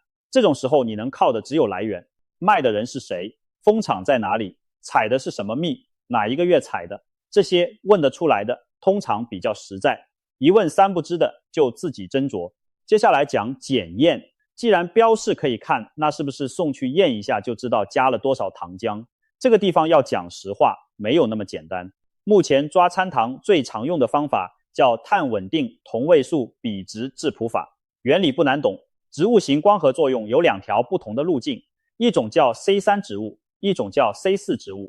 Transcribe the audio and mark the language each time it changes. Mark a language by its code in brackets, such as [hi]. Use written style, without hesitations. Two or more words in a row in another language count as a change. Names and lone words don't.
[zh] 這種時候你能靠的只有來源，賣的人是誰，蜂場在哪裡，採的是什麼蜜，哪一個月採的，這些問得出來的通常比較實在，一問3不知的就自己斟酌。接下來講檢驗，既然標示可以看，那是不是送去驗一下就知道加了多少糖漿？這個地方要講實話，沒有那麼簡單。目前抓摻糖最常用的方法叫碳穩定同位素比值质譜法，原理不難懂。植物型光合作用有2條不同的路徑，一種叫 C3 植物，一種叫 C4 植物。